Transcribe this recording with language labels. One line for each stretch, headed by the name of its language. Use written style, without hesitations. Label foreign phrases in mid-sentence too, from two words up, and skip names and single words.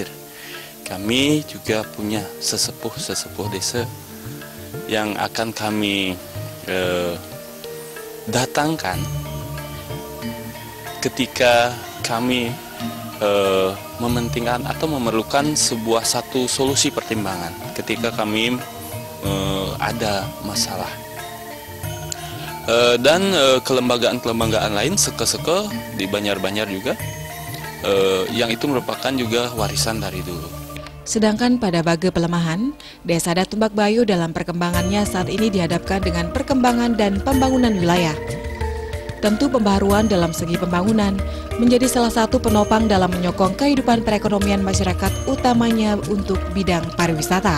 Indonesian: Kami juga punya sesepuh desa yang akan kami datangkan ketika kami mementingkan atau memerlukan sebuah satu solusi pertimbangan ketika kami ada masalah. Dan kelembagaan-kelembagaan lain seke-seke di Banjar-Banjar juga yang itu merupakan juga warisan dari dulu. Sedangkan pada Bage Pelemahan, Desa Adat Tumbak Bayu dalam perkembangannya saat ini dihadapkan dengan perkembangan dan pembangunan wilayah. Tentu pembaharuan dalam segi pembangunan menjadi salah satu penopang dalam menyokong kehidupan perekonomian masyarakat, utamanya untuk bidang pariwisata.